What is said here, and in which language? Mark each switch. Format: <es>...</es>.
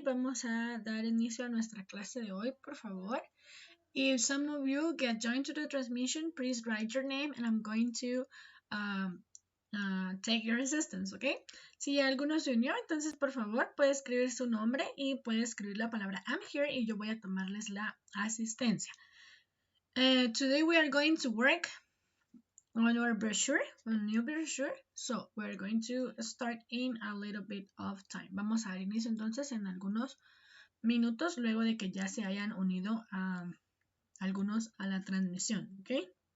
<es>Vamos a dar inicio a nuestra clase de hoy, por favor.</es> <en>If some of you get joined to the transmission, please write your name and I'm going to um, take your assistance, ¿ok?</en> <es>Si alguno se unió, entonces por favor puede escribir su nombre y puede escribir la palabra I'm here y yo voy a tomarles la asistencia.</es> <en>Today we are going to work on our brochure, on new brochure. So we're going to start in a little bit of time.</en> <es>Vamos a dar inicio entonces en algunos minutos luego de que ya se hayan unido a algunos a la transmisión, ¿ok?</es>